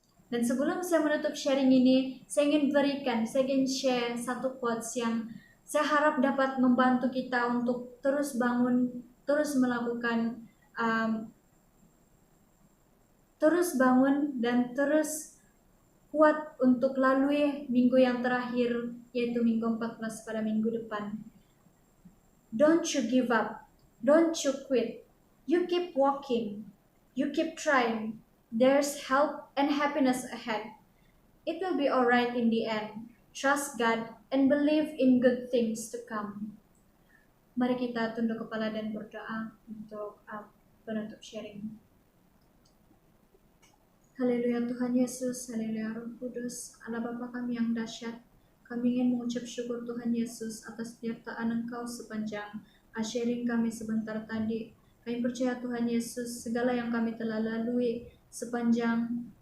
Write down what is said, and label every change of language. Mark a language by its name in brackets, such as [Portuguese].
[Indonesian] Dan sebelum saya menutup sharing ini, saya ingin share satu quotes yang saya harap dapat membantu kita untuk terus bangun, terus melakukan, terus bangun dan terus kuat untuk lalui minggu yang terakhir, yaitu minggu 14 pada minggu depan. [English] Don't you give up, don't you quit, you keep walking, you keep trying. There's help and happiness ahead. It will be alright in the end. Trust God and believe in good things to come. [Indonesian] Mari kita tunduk kepala dan berdoa untuk penutup sharing. Haleluya Tuhan Yesus, haleluya Roh Kudus, Allah Bapa kami yang dahsyat. Kami ingin mengucap syukur Tuhan Yesus atas penyertaan Engkau sepanjang sharing kami sebentar tadi. Kami percaya Tuhan Yesus, segala yang kami telah lalui sepanjang